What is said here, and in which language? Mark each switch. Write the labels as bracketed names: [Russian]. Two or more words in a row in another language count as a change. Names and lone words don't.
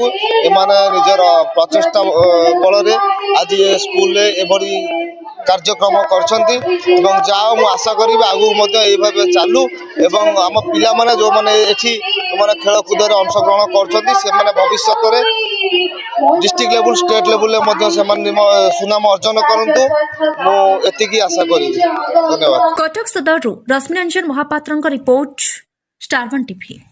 [Odia] ଏମାନେ ନିଜର ପ୍ରଚେଷ୍ଟା ବଳରେ ଆଜି ଏ ସ୍କୁଲରେ ଏଭଳି କାର୍ଯ୍ୟକ୍ରମ କରିଛନ୍ତି ଏବଂ ଯାହା ମୁଁ ଆଶା କରିବି ଆଗକୁ ମଧ୍ୟ ଏଇଭାବେ ଚାଲୁ ଏବଂ ଆମ ପିଲାମାନେ ଯେଉଁମାନେ ଏଠି ମାନେ ଖେଳକୁଦରେ ଅଂଶଗ୍ରହଣ କରୁଛନ୍ତି ସେମାନେ ଭବିଷ୍ୟତରେ [English] district level state level [Odia] ମଧ୍ୟ ସେମାନେ ସୁନାମ ଅର୍ଜନ କରନ୍ତୁ ମୁଁ ଏତିକି ଆଶା କରିବି। ଧନ୍ୟବାଦ। କଟକ ସଦରରୁ ରଶ୍ମିରଞ୍ଜନ ମହାପାତ୍ରଙ୍କ ରିପୋର୍ଟ, ଷ୍ଟାର1 ଟିଭି।